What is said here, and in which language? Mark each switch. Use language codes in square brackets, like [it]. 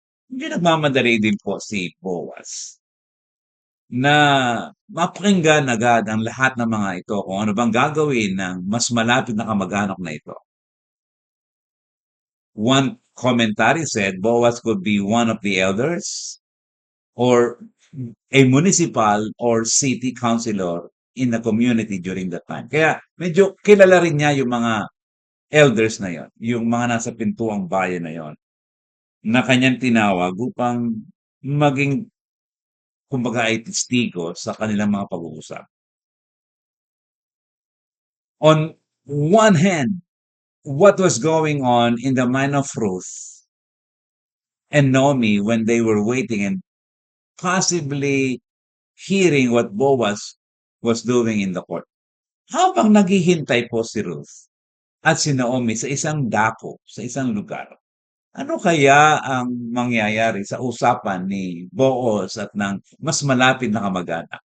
[tl] Hindi nagmamadali din po si Boaz na mapakinggan agad ang lahat ng mga ito kung ano bang gagawin ng mas malapit na kamag-anak na ito. [en] One commentary said Boaz could be one of the elders or a municipal or city councilor in the community during that time. [tl] Kaya medyo kilala rin niya yung mga elders na yon, yung mga nasa pintuang bayan na yon, na kanyang tinawag upang maging, kumbaga ay testigo sa kanilang mga pag-uusap. [en] On one hand, what was going on in the mind of Ruth and Naomi when they were waiting and possibly hearing what Boaz was doing in the court. [tl] Habang naghihintay po si Ruth at si Naomi sa isang dako, sa isang lugar, ano kaya ang mangyayari sa usapan ni Boaz at ng mas malapit na kamag-anak?